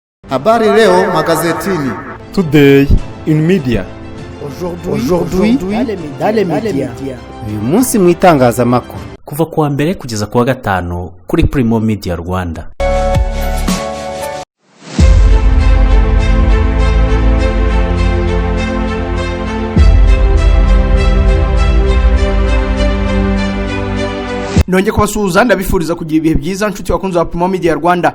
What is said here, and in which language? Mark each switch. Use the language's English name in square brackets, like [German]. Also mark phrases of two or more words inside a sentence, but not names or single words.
[Swahili] Habari leo magazetini. [English] Today in media. [French] Aujourd'hui dans les médias. [Kinyarwanda] Uyu munsi mu itangazamakuru. Kuva kuwa mbere kugeza kuwa gatanu kuri Primo Media Rwanda. Nonge kubasuhuza ndabifuriza kugira ibihe byiza nshuti wakunze wa Primo Media Rwanda.